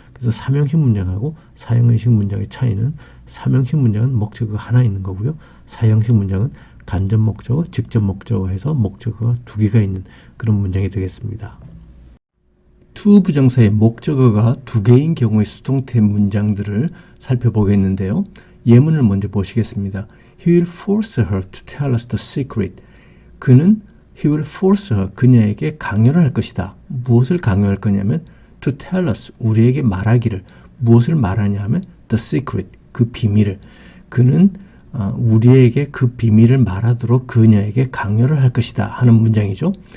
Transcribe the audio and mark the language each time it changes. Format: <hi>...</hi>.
<ko>그래서 3형식 문장하고 4형식 문장의 차이는 3형식 문장은 목적어가 하나 있는 거고요. 4형식 문장은 간접 목적어, 직접 목적어 해서 목적어가 두 개가 있는 그런 문장이 되겠습니다. to 부정사의 목적어가 두 개인 경우의 수동태 문장들을 살펴보겠는데요. 예문을 먼저 보시겠습니다.</ko> <en>He will force her to tell us the secret.</en> <ko>그는</ko> <en>He will force her,</en> <ko>그녀에게 강요를 할 것이다. 무엇을 강요할 거냐면</ko> <en>to tell us,</en> <ko>우리에게 말하기를. 무엇을 말하냐 하면</ko> <en>the secret,</en> <ko>그 비밀을. 그는 우리에게 그 비밀을 말하도록 그녀에게 강요를 할 것이다 하는 문장이죠.</ko>